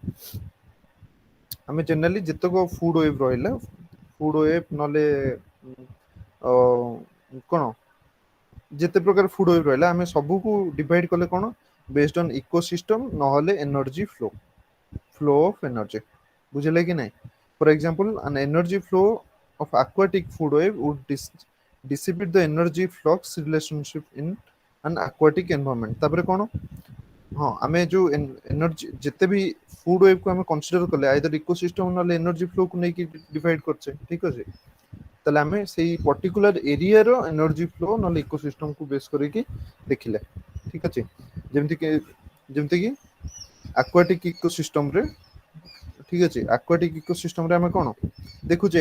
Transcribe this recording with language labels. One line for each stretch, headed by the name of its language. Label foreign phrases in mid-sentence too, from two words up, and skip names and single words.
Odia: ଆମେ ଜେନେରାଲି ଯେତେକ
English: food web
Odia: ରହିଲା,
English: food web
Odia: ନହେଲେ କଣ ଯେତେ ପ୍ରକାର
English: food web
Odia: ରହିଲା, ଆମେ ସବୁକୁ ଡିଭାଇଡ କଲେ କଣ?
English: based on ecosystem ନହେଲେ energy flow, flow of energy.
Odia: ବୁଝିଲେ କି ନାଇଁ?
English: for example, an energy flow of aquatic food wave would dissipate the energy flux relationship in an aquatic environment।
Odia: ତାପରେ କଣ? ହଁ, ଆମେ ଯୋଉ ଏନର୍ଜି ଯେତେ ବି
English: food web
Odia: କୁ ଆମେ କନସିଡର କଲେ,
English: either ecosystem
Odia: ନହେଲେ
English: energy flow
Odia: କୁ ନେଇକି ଡିଭାଇଡ କରୁଛେ। ଠିକ ଅଛି, ତାହେଲେ ଆମେ ସେଇ
English: particular area energy flow
Odia: ନହେଲେ ଇକୋସିଷ୍ଟମକୁ ବେସ୍ କରିକି ଦେଖିଲେ। ଠିକ ଅଛି, ଯେମିତିକି
English: aquatic ecosystem,
Odia: ଠିକ ଅଛି,
English: aquatic ecosystem
Odia: ଆମେ କଣ ଦେଖୁଛେ?